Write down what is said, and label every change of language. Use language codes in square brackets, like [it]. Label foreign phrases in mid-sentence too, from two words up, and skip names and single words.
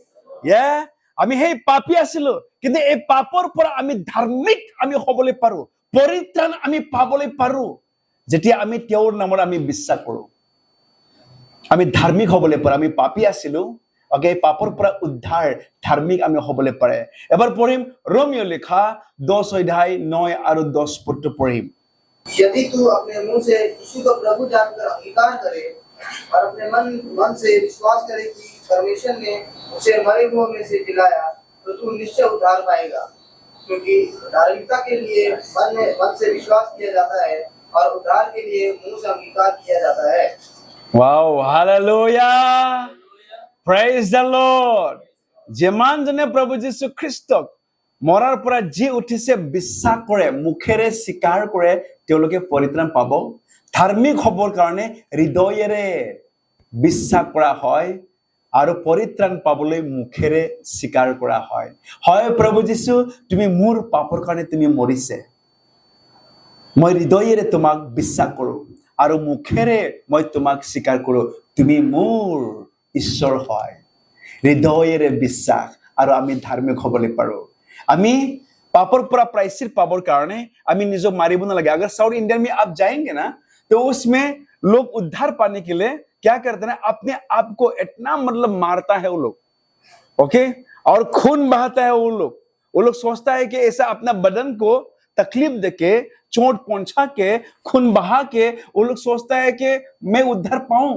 [as] আমি সেই পাপী আছিলো, কিন্তু এই পাপৰ পৰা আমি ধাৰ্মিক আমি হবলৈ পাৰো, পৰিত্ৰাণ আমি পাবলৈ পাৰো যেতিয়া আমি তেওঁৰ নামত আমি বিশ্বাস কৰো। আমি ধাৰ্মিক হবলৈ পাৰো। আমি পাপী আছিলো, ওকে, পাপৰ পৰা উদ্ধাৰ ধাৰ্মিক আমি হবলৈ পাৰে। এবাৰ পঢ়িম रोमियो লিখা 10 অধ্যায় 9 আৰু 10 পদ পঢ়িম। [hi] यदि तू अपने मुंह से यीशु को प्रभु जानकर अंगीकार करे और अपने मन से विश्वास करे कि परमेश्वर ने उसे मरे हुओं में से जिलाया, तो तू निश्चय उद्धार पाएगा। क्योंकि धार्मिकता के लिए मन से विश्वास किया जाता है और उद्धार के लिए मुंह से अंगीकार किया जाता है। वाओ, हालेलुया, [en] praise the Lord. [as] যিমান জনে প্ৰভু যীশু খ্ৰীষ্টক মৰাৰ পৰা জি উঠিছে বিশ্বাস কৰে, মুখেৰে স্বীকাৰ কৰে, তেওঁলোকে পৰিত্ৰাণ পাব। ধাৰ্মিক হ'বৰ কাৰণে হৃদয়েৰে বিশ্বাস কৰা হয় আৰু পৰিত্ৰাণ পাবলৈ মুখেৰে স্বীকাৰ কৰা হয়। হয় প্ৰভু যীশু, তুমি মোৰ পাপৰ কাৰণে তুমি মৰিছে, মই হৃদয়েৰে তোমাক বিশ্বাস কৰো আৰু মুখেৰে মই তোমাক স্বীকাৰ কৰো, তুমি মোৰ ঈশ্বৰ হয়। হৃদয়েৰে বিশ্বাস আৰু আমি ধাৰ্মিক হ'বলৈ পাৰো। আমি पापों पर प्रायश्चित पापों कारण हमें निजो मारी बुना लगे। [hi] अगर साउथ इंडिया में आप जाएंगे ना, तो उसमें लोग उद्धार पाने के लिए क्या करते हैं? अपने आप को इतना मतलब मारता है वो लोग, ओके, और खून बहाता है वो लोग सोचता है कि ऐसा अपना बदन को तकलीफ देके, चोट पहुंचा के, खून बहा के वो लोग सोचता है कि मैं उद्धार पाऊं।